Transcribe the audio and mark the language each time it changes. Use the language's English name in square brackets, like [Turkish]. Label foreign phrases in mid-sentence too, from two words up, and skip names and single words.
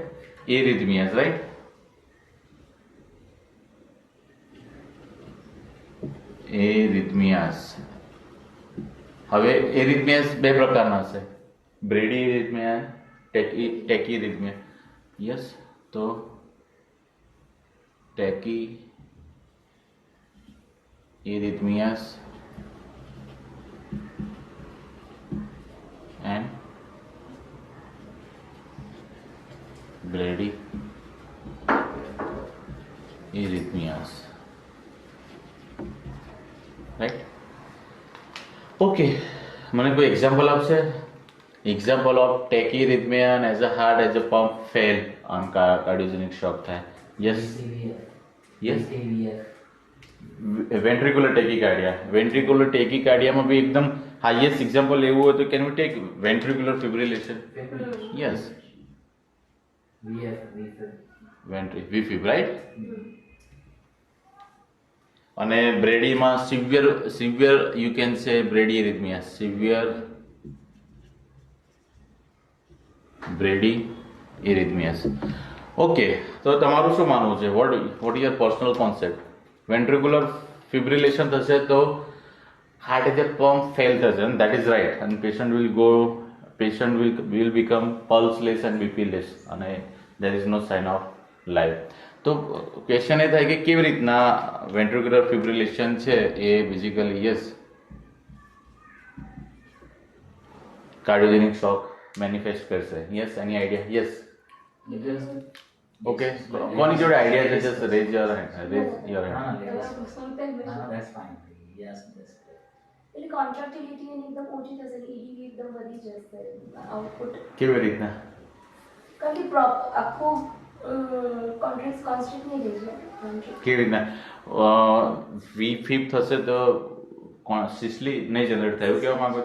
[English] arrhythmias, right? arrhythmias. [Gujarati] હવે એરિથમિયાસ બે પ્રકારના છે, [English] brady arrhythmia, tachy arrhythmia. યસ, તો tachy arrhythmias and Brady arrhythmias, right? [Gujarati] Okay, મને કોઈ એક્ઝામ્પલ આપશે? [English] example of tachyarrhythmia and as a heart as a pump fail on cardiogenic shock થાય. Yes, yes, ventricular tachycardia. Ventricular tachycardia [Gujarati] માં બી એકદમ [English] highest example [Gujarati] લેવું હોય તો [English] can we take ventricular fibrillation? yes, VFib, right? [Gujarati] અને બ્રેડીમાં [English] severe you can say brady arrhythmia, severe brady arrhythmias. [Gujarati] ઓકે, તો તમારું શું માનવું છે? [English] what is your personal concept? ventricular fibrillation [Gujarati] થશે તો [English] heart as a pump fail થશે, and that is right, and patient will become pulseless and BP-less, and there is no sign of life. [Gujarati] તો ક્વેશ્ચન એ થાય કે કેવી રીતના [English] ventricular fibrillation [Gujarati] છે એ [English] basically yes cardiogenic shock manifest [Gujarati] કરશે. [English] yes, any idea? yes, okay, [Gujarati] કોની જોડે આઈડિયા છે? [English] just raise your hand. that's fine. Yes, yes. [Gujarati] એટલે કોન્ટ્રાક્ટિલિટી એની એકદમ ઓછી થશે, EDV એકદમ વધી જશે, આઉટપુટ કેવી રીતના? કારણ કે આખું કોન્સ્ટન્ટ નહીં રહેશે. કેવી રીતના? VFib થશે તો સિસ્લી નહીં જનરેટ થાય એવું કહેવા માંગો છો?